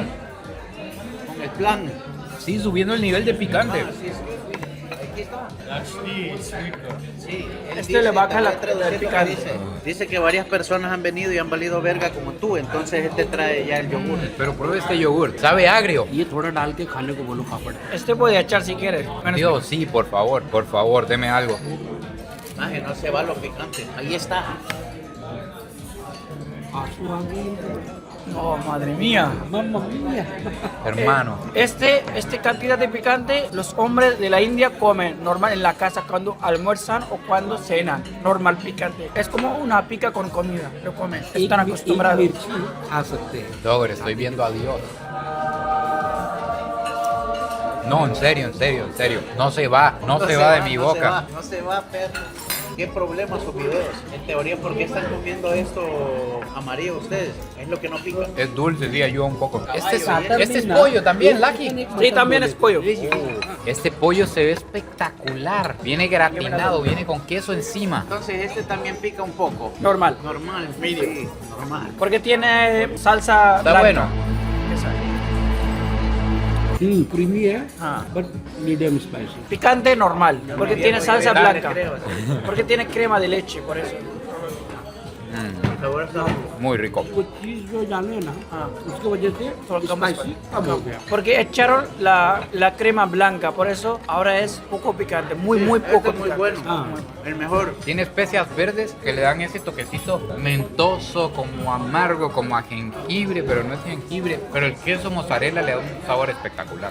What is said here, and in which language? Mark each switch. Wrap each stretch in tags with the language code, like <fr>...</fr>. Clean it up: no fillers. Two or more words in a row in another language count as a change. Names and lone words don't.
<es>Con el plan. Sí, subiendo el nivel de picante. Ah, sí, aquí está. Sí, él Este le baja la traduciendo picante. dice que varias personas han venido y han valido verga como tú, entonces él te trae ya el yogur. Pero pruebe este yogur. Sabe agrio.</es> <hi>ये थोड़ा डाल के खाने को बोलो पापड़</hi> <es>Este puede echar si quieres. Menos Dios, sí, por favor, deme algo. Maje, no se va lo picante. Ahí está.</es> <hi>आंसू आ गए</hi> <es>Oh, madre mía.</es> <it>mamma mía</it> <es>Hermano. Este cantidad de picante los hombres de la India comen normal en la casa cuando almuerzan o cuando cenan. Normal picante. Es como una pica con comida. Lo comen. Están acostumbrados.</es> <hi>एक मिर्ची खा सकते हैं</hi> <es>Dogor, estoy viendo a Dios. No, en serio. No se va de mi boca. No se va, perro. ¿Qué problema sus videos? En teoría, ¿por qué están comiendo esto amarillo ustedes? Es lo que no pica. Es dulce, diría yo un poco. Este es termina. pollo también, Lucky. Sí, también es pollo. Este pollo se ve espectacular. Viene gratinado, viene con queso encima. Entonces este también pica un poco. Normal. Normal, sí, normal. Porque tiene salsa Está blanca. bueno. Esa.</es> <hi>क्रीमी है हाँ। बट</hi> <en>medium spicy</en> <es>Picante normal. Porque tiene salsa Dale, blanca. creo. Porque tiene crema de leche, por eso. El sabor está Muy rico.</es> <hi>वो चीज जो डाले ना हाँ। उसकी वजह से थोड़ा कम स्पाइसी कम हो गया</hi> <es>Porque echaron la crema blanca, por eso ahora es poco picante, muy poco Este es muy picante. bueno. Ah. El mejor. Tiene especias verdes que le dan ese toquecito mentoso, como amargo, como a jengibre, pero no es jengibre. Pero el queso mozzarella le da un sabor espectacular.</es>